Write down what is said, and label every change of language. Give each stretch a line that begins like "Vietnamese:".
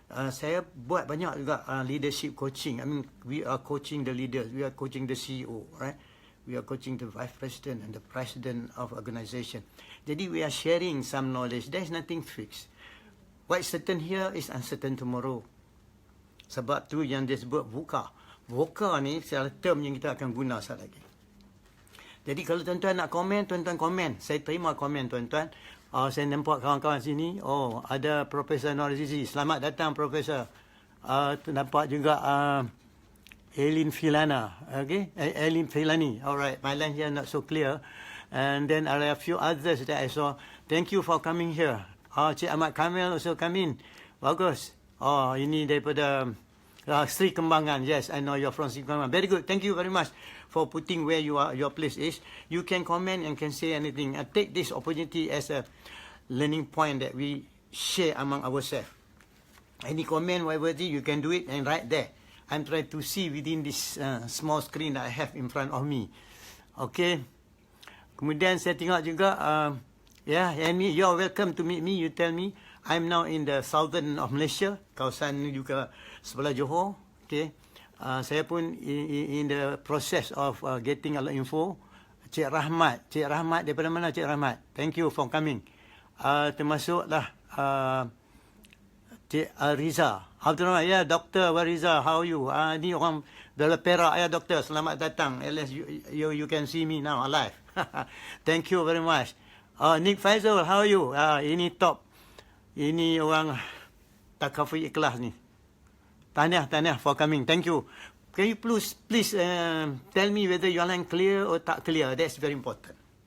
Malay: Saya buat banyak juga leadership coaching.
English: I mean, we are coaching the leaders. We are coaching the CEO. Right? We are coaching the vice president and the president of organization.
Malay: Jadi
English: we are sharing some knowledge. There is nothing fixed. What is certain here is uncertain tomorrow.
Malay: Sebab tu yang dia sebut VUCA. VUCA ni salah term yang kita akan guna sekali lagi. Jadi kalau tuan-tuan nak komen, tuan-tuan komen. Saya terima komen tuan-tuan. Saya nampak kawan-kawan sini. Oh, ada Profesor Norizizi. Selamat datang Profesor. Nampak juga Eileen Filana. Okay?
English: Eileen Filani. Alright, my line here not so clear. And then there are a few others that I saw. Thank you for coming here. Cik Ahmad Kamil also come in.
Malay: Bagus. Ini daripada Sri Kembangan.
English: Yes, I know you're from Sri Kembangan. Very good. Thank you very much for putting where you are, your place is. You can comment and can say anything. I take this opportunity as a learning point that we share among ourselves. Any comment, whatever it is, you can do it and right there. I'm trying to see within this small screen that I have in front of me. Okay.
Malay: Kemudian saya tengok juga,
English: and you're welcome to meet me. You tell me. I'm now in the southern of Malaysia.
Malay: Kawasan juga sebelah Johor.
English: Okay.
Malay: Saya pun
English: in the process of getting a lot of info.
Malay: Cik Rahmat daripada mana Cik Rahmat?
English: Thank you for coming.
Malay: Termasuklah
English: Cik Riza. Abdul Rahman,
Malay: ya
English: Doktor Wariza, how are you?
Malay: Ni orang dari Perak, ya Doktor, selamat datang.
English: At least you can see me now alive. Thank you very much. Nick Faisal, how are you?
Malay: Ini
English: top.
Malay: Ini orang takaful ikhlas ni. Tahniah
English: for coming. Thank you. Can you please tell me whether your line clear or
Malay: tak
English: clear? That's very important.